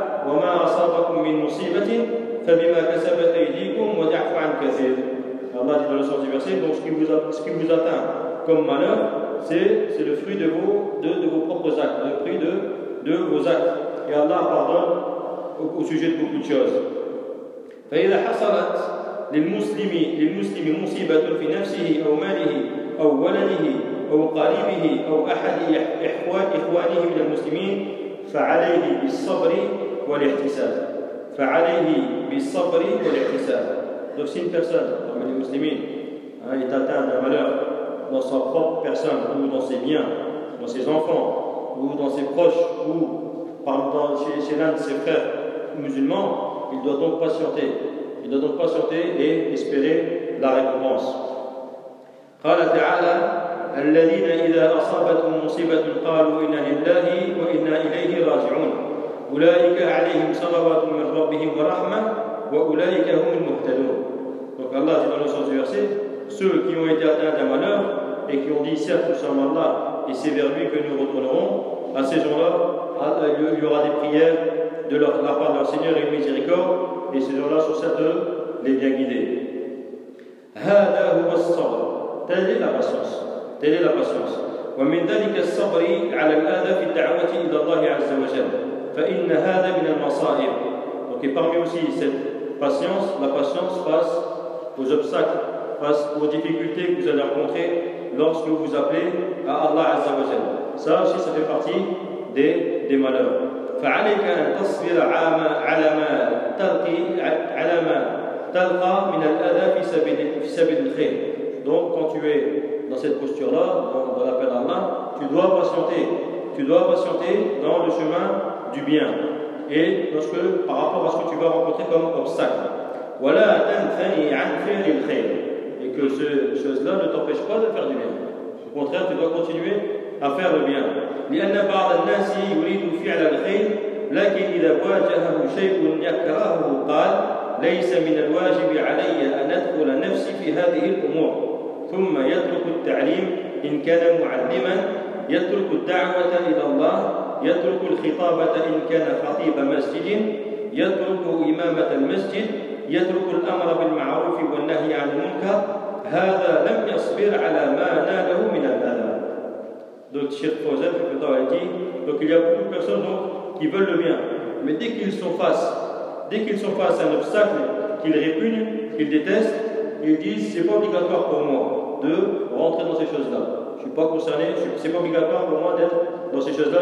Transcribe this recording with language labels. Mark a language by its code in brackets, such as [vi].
[ar] وما أصابكم من مصيبة فبما كسبت أيديكم وتعفو عن كثير. [fr] Allah dit dans le sens du verset, donc ce qui vous atteint comme malheur, c'est le fruit de vos propres actes, le fruit de vos actes. Et Allah pardonne au sujet de beaucoup de choses. [ar] فإذا حصلت للمسلم مصيبة في نفسه أو ماله أو ولده أو قريبه أو أحد إخوانه من المسلمين فعليه بالصبر والاحتساب. فعليه بالصبر والاحتساب. [fr] Donc si une personne parmi les musulmans est atteinte d'un malheur dans sa propre personne ou dans ses biens, dans ses enfants ou dans ses proches ou chez l'un de ses frères musulmans, il doit donc patienter. Il doit donc patienter et espérer la récompense. [ar] قال تعالى الذين إذا أصابتهم مصيبة قالوا إنا لله وإنا إليه راجعون أولئك عليهم صلوات من ربهم ورحمة وأولئك هم المهتدون. [fr] Donc Allah dit dans le sens du verset, ceux qui ont été atteints d'un malheur et qui ont dit certes nous sommes Allah et c'est vers lui que nous retournerons, à ces gens-là il y aura des prières de la part de leur Seigneur et une miséricorde, et ces gens-là sont certes les bien guidés. [ar] هذا هو الصبر. [fr] Telle est la patience. Telle est la patience. [ar] ومن ذلك الصبر على الأذى في الدعوة إلى الله عز وجل فإن هذا من المصائب. [fr] Donc et parmi aussi cette patience, la patience face aux obstacles, face aux difficultés que vous allez rencontrer lorsque vous vous appelez à Allah Azza wa Jal. Ça aussi, ça fait partie des malheurs. [ar] فَعَلَيْكَ أَنْ تَصْبِرَ عَلَى مَا تَلْقَى مِنَ الْأَذَى فِي سَبِيلِ الْخَيْرِ. [fr] Donc, quand tu es dans cette posture-là, dans l'appel à Allah, tu dois patienter dans le chemin du bien. Et lorsque, par rapport à ce que tu vas rencontrer comme obstacle. [ar] ولا تنثني عن فعل الخير. [fr] Et que ce chose-là ne t'empêche pas de faire du bien. Au contraire, tu dois continuer à faire le bien. [ar] لأن بعض الناس يريد فعل الخير لكن إذا واجهه شيء يكرهه قال ليس من الواجب علي أن أدخل نفسي في هذه الأمور ثم يترك التعليم إن كان معلما يترك الدعوة إلى الله يترك الخطابة إن كان خطيب مسجد يترك إمامة المسجد يترك الأمر بالمعروف والنهي عن المنكر هذا لم يصبر على ما ناله من الأذى. [fr] Donc Cheikh Fawzan a dit, donc il y a beaucoup de personnes donc, qui veulent le bien, mais dès qu'ils sont face à un obstacle qu'ils répugnent, qu'ils détestent, ils disent c'est pas obligatoire pour moi de rentrer dans ces choses-là. Je suis pas concerné, c'est pas obligatoire pour moi d'être dans ces choses-là.